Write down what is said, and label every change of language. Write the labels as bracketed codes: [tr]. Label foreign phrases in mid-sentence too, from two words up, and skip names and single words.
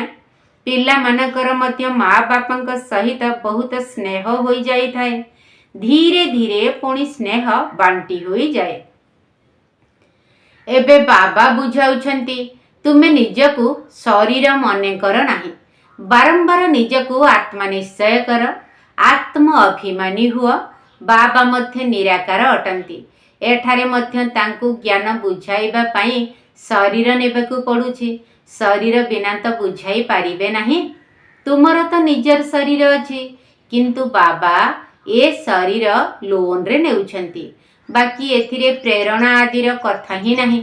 [or] ପିଲାମାନଙ୍କର ମଧ୍ୟ ମା ବାପାଙ୍କ ସହିତ ବହୁତ ସ୍ନେହ ହୋଇଯାଇଥାଏ। ଧୀରେ ଧୀରେ ପୁଣି ସ୍ନେହ ବାଣ୍ଟି ହୋଇଯାଏ। ଏବେ ବାବା ବୁଝାଉଛନ୍ତି, ତୁମେ ନିଜକୁ ଶରୀର ମନେ କର ନାହିଁ। ବାରମ୍ବାର ନିଜକୁ ଆତ୍ମା ନିଶ୍ଚୟ କର। ଆତ୍ମ ଅଭିମାନୀ ହୁଅ। ବାବା ମଧ୍ୟ ନିରାକାର ଅଟନ୍ତି। ଏଠାରେ ମଧ୍ୟ ତାଙ୍କୁ ଜ୍ଞାନ ବୁଝାଇବା ପାଇଁ ଶରୀର ନେବାକୁ ପଡ଼ୁଛି। ଶରୀର ବିନା ତ ବୁଝାଇ ପାରିବେ ନାହିଁ। ତୁମର ତ ନିଜର ଶରୀର ଅଛି, କିନ୍ତୁ ବାବା ଏ ଶରୀର ଲୋନ ରେ ନେଉଛନ୍ତି। ବାକି ଏଥିରେ ପ୍ରେରଣା ଆଦିର କଥା ହିଁ ନାହିଁ।